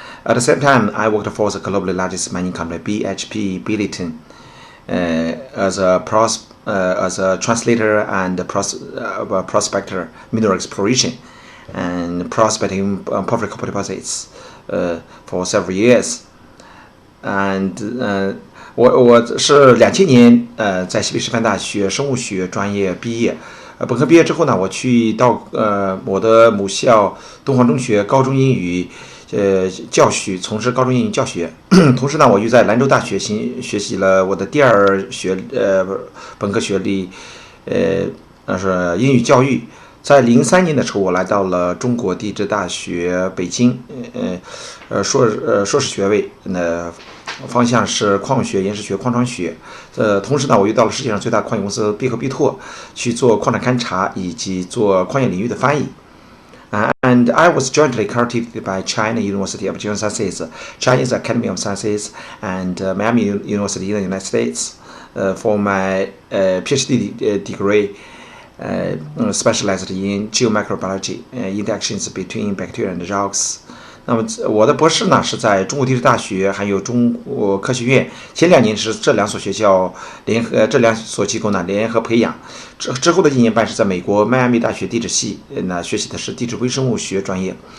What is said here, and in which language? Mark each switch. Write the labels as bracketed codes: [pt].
[en] At the same time, I worked for the globally largest mining company BHP Billiton as a translator and prospector, mineral exploration and prospecting public copper deposits for several years. [zh] And 我是2000年在西北师范大学生物学专业毕业。本科毕业之后呢，我去到我的母校东华中学高中英语教学，从事高中英语教学。同时呢，我又在兰州大学学习了我的第二本科学历，是英语教育。在03年的时候，我来到了中国地质大学北京，硕士学位，方向是矿物学、岩石学、矿床学。同时呢，我又到了世界上最大矿业公司必和必拓去做矿产勘察以及做矿业领域的翻译。 [en] And I was jointly cultivated by China University of Geosciences, Chinese Academy of Sciences, and Miami University in the United States for my PhD degree. Specialized in geomicrobiology, interactions between bacteria and rocks. [zh] 那么我的博士呢是在中国地质大学还有中国科学院，前2年是这两所学校这两所机构呢联合培养，之后的1年半是在美国迈阿密大学地质系，学习的是地质微生物学专业。